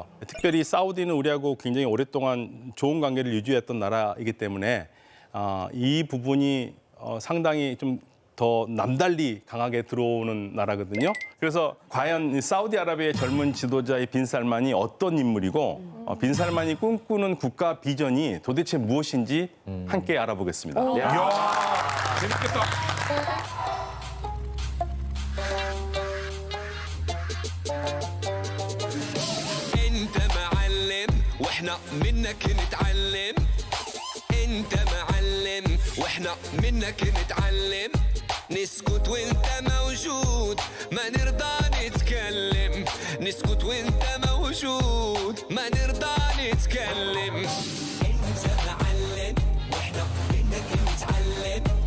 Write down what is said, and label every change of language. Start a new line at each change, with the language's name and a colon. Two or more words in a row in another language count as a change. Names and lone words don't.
Korean: 특별히 사우디는 우리하고 굉장히 오랫동안 좋은 관계를 유지했던 나라이기 때문에 이 부분이 상당히 좀 더 남달리 강하게 들어오는 나라거든요. 그래서 과연 이 사우디아라비아의 젊은 지도자의 빈 살만이 어떤 인물이고 빈 살만이 꿈꾸는 국가 비전이 도대체 무엇인지 함께 알아보겠습니다. 이야, 재밌겠다.
Arabic: انت معلم واحنا منك نتعلم انت معلم واحنا منك نتعلم نسكت وانت موجود ما نرضى نتكلم نسكت وانت موجود ما نرضى نتكلم انت معلم واحنا منك نتعلم